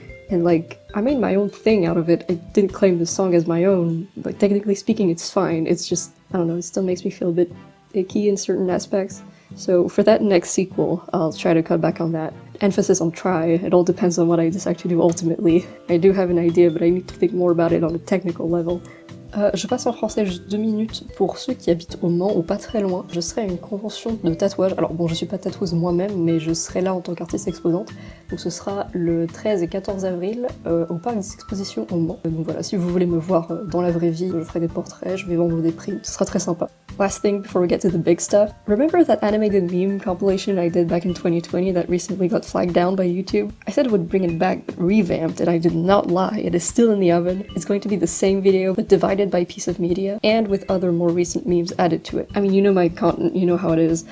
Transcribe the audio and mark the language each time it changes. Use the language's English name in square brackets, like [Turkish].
[English] And like, I made my own thing out of it. I didn't claim the song as my own, but technically speaking, it's fine. It's just, I don't know, it still makes me feel a bit icky in certain aspects. So for that next sequel, I'll try to cut back on that. Emphasis on try, it all depends on what I decide to do ultimately. I do have an idea, but I need to think more about it on a technical level. [French] Je passe en français juste 2 minutes. Pour ceux qui habitent au Mans ou pas très loin, je serai à une convention de tatouage. Alors bon, je suis pas tatoueuse moi-même, mais je serai là en tant qu'artiste exposante. Donc ce sera le 13 et 14 avril au parc des expositions au Mans. Donc voilà, si vous voulez me voir dans la vraie vie, je ferai des portraits, je vais vendre des prix, ce sera très sympa. [English] Last thing before we get to the big stuff. Remember that animated meme compilation I did back in 2020 that recently got flagged down by YouTube? I said I would bring it back, but revamped, and I did not lie. It is still in the oven. It's going to be the same video, but divided by piece of media, and with other more recent memes added to it. I mean, you know my content, you know how it is.